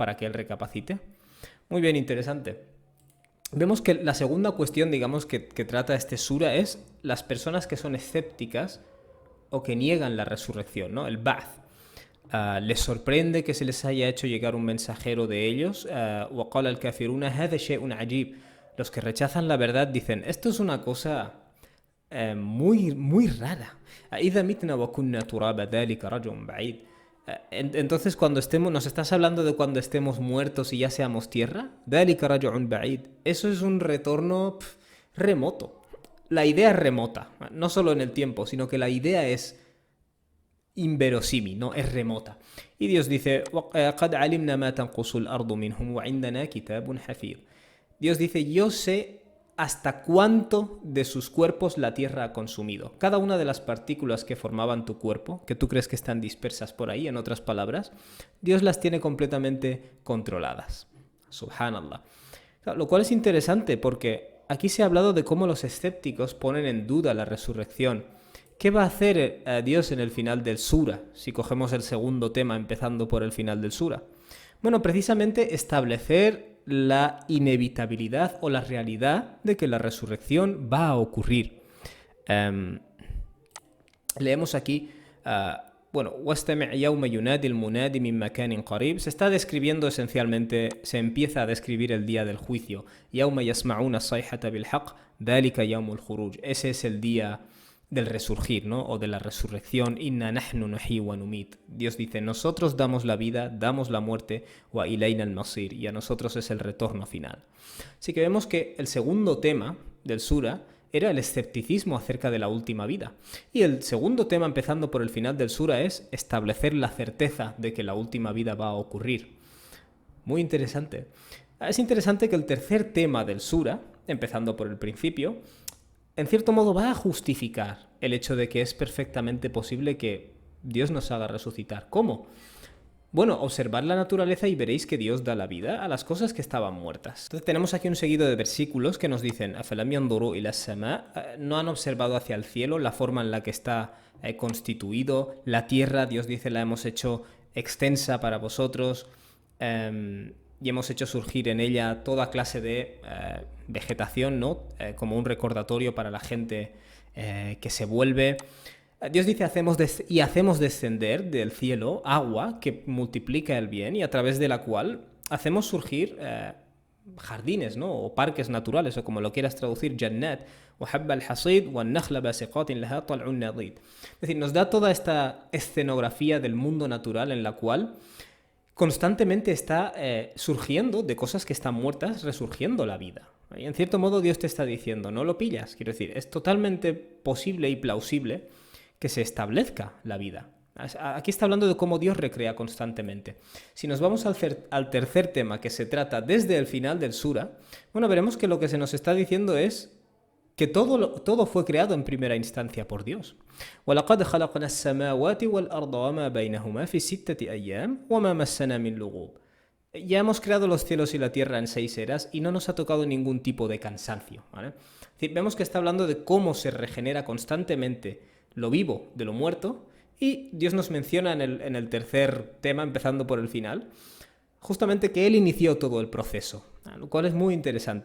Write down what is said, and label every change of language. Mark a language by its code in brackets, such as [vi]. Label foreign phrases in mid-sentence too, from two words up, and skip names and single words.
[es] Para que él recapacite. Muy bien, interesante. Vemos que la segunda cuestión, digamos, que trata este sura es las personas que son escépticas o que niegan la resurrección, ¿no? El Ba'th. Les sorprende que se les haya hecho llegar un mensajero de ellos. [ar] وَقَالَ الْكَافِرُونَ هَذَا شَيْءٌ عَجِيبٌ. [es] Los que rechazan la verdad dicen, esto es una cosa muy, muy rara. [ar] أَإِذَا مِتْنَا وَكُنَّا تُرَابًا ذَلِكَ رَجْعٌ بَعِيدٌ. [es] Entonces, cuando estemos, ¿nos estás hablando de cuando estemos muertos y ya seamos tierra? [ar] ذَلِكَ رَجْعٌ بَعِيدٌ. [es] Eso es un retorno remoto. La idea es remota, no solo en el tiempo, sino que la idea es inverosímil, no es remota. Y Dios dice, [ar] قَدْ عَلِمْنَا مَا تَنْقُصُ الْأَرْضُ مِنْهُمْ وَعِنْدَنَا كِتَابٌ حَفِيظٌ. [es] Dios dice, yo sé hasta cuánto de sus cuerpos la tierra ha consumido. Cada una de las partículas que formaban tu cuerpo, que tú crees que están dispersas por ahí, en otras palabras, Dios las tiene completamente controladas. Subhanallah. Lo cual es interesante porque aquí se ha hablado de cómo los escépticos ponen en duda la resurrección. ¿Qué va a hacer Dios en el final del sura? Si cogemos el segundo tema empezando por el final del sura. Bueno, precisamente establecer la inevitabilidad o la realidad de que la resurrección va a ocurrir. Leemos aquí, [ar] وَاسْتَمِعْ يَوْمَ يُنَادِ الْمُنَادِ مِنْ مَكَانٍ قَرِيبٍ. [es] Se está describiendo esencialmente, se empieza a describir el día del juicio. [ar] يَوْمَ يَسْمَعُونَ الصَّيْحَةَ بِالْحَقِّ ذَلِكَ يَوْمُ الْخُرُوجِ. [es] Ese es el día del resurgir, ¿no? O de la resurrección. [ar] إنا نحن نحيي ونميت. [es] Dios dice, nosotros damos la vida, damos la muerte, [ar] وإلينا المصير, [es] y a nosotros es el retorno final. Así que vemos que el segundo tema del sura era el escepticismo acerca de la última vida. Y el segundo tema, empezando por el final del sura, es establecer la certeza de que la última vida va a ocurrir. Muy interesante. Es interesante que el tercer tema del sura, empezando por el principio, en cierto modo va a justificar el hecho de que es perfectamente posible que Dios nos haga resucitar. ¿Cómo? Bueno, observad la naturaleza y veréis que Dios da la vida a las cosas que estaban muertas. Entonces tenemos aquí un seguido de versículos que nos dicen [ar] أَفَلَمْ يَنْظُرُوا إِلَى السَّمَاءِ. [es] No han observado hacia el cielo la forma en la que está constituido. La tierra, Dios dice, la hemos hecho extensa para vosotros. Y hemos hecho surgir en ella toda clase de vegetación, ¿no? Como un recordatorio para la gente que se vuelve. Dios dice, hacemos descender del cielo agua que multiplica el bien y a través de la cual hacemos surgir jardines, ¿no? O parques naturales, o como lo quieras traducir, [ar] jannat, وَحَبَّ الْحَصِيدِ وَالنَّخْلَ بَاسِقَاتٍ لَهَا طَلْعٌ نَضِيدٌ. [es] Es decir, nos da toda esta escenografía del mundo natural en la cual constantemente está surgiendo de cosas que están muertas, resurgiendo la vida. Y en cierto modo Dios te está diciendo, no lo pillas. Quiero decir, es totalmente posible y plausible que se establezca la vida. Aquí está hablando de cómo Dios recrea constantemente. Si nos vamos al tercer tema, que se trata desde el final del sura, Bueno, veremos que lo que se nos está diciendo es que todo fue creado en primera instancia por Dios. [ar] وَلَقَدْ خَلَقْنَا السَّمَاوَاتِ وَالْأَرْضَ وَمَا بَيْنَهُمَا فِي سِتَّةِ أَيَّامٍ وَمَا مَسَّنَا مِن لُغُوبٍ. [es] Ya hemos creado los cielos y la tierra en 6 eras y no nos ha tocado ningún tipo de cansancio, ¿vale? Es decir, vemos que está hablando de cómo se regenera constantemente lo vivo de lo muerto, y Dios nos menciona en el tercer tema, empezando por el final, justamente que Él inició todo el proceso, lo cual es muy interesante.